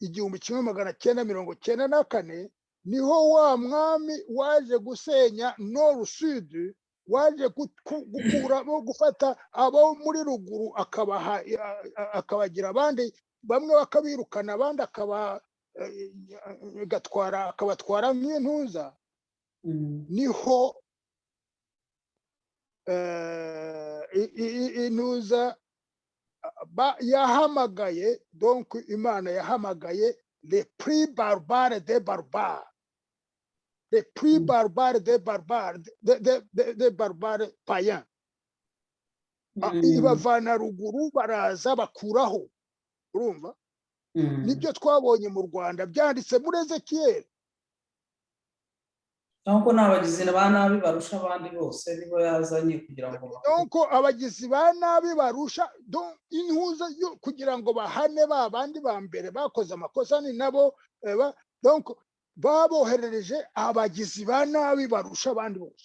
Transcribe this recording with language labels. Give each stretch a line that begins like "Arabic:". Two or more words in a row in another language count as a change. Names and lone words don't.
Kinyarwanda: 1994 niho wa mwami waje gusenya
French: Nord Sud,
Kinyarwanda: waje gufata abo muri ruguru, akabagira abandi, bamwe bakabirukana, abandi akabatwara nk'intuza. Niho intuza yahamagaye, donc Imana yahamagaye
French: les plus barbares des barbares, les plus barbares des barbares, des barbares païens.
Kinyarwanda: Ibavana ruguru, baraza bakuraho. Urumva? Nibyo twabonye mu Rwanda, byanditse muri Ezekieli. Nuko n'abagizi ba nabi barusha abandi bose, nibo yazanye kugira ngo nuko abagizi ba nabi barusha intuza kugira ngo bahane ba bandi ba mbere bakoze amakosa, ni nabo donc baboherereje abagizi ba nabi barusha abandi bose.